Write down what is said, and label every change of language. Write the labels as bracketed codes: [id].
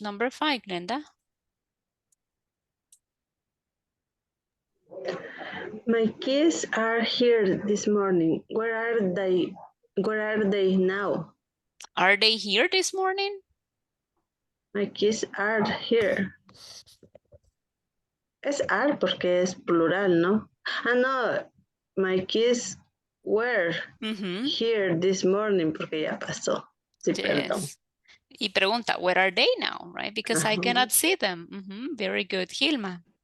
[en] Number 5, Glenda. My kids are here this morning. Where are they? Where are they now? Are they here this morning? My kids are here. [es] Es are porque es plural, ¿no? Ah, no. [en] My kids were here this morning [es] porque ya pasó. Sí, perdón. [en] Yes. [es] Y pregunta, [en] where are they now, right? Because I cannot see them. Very good. Hilma.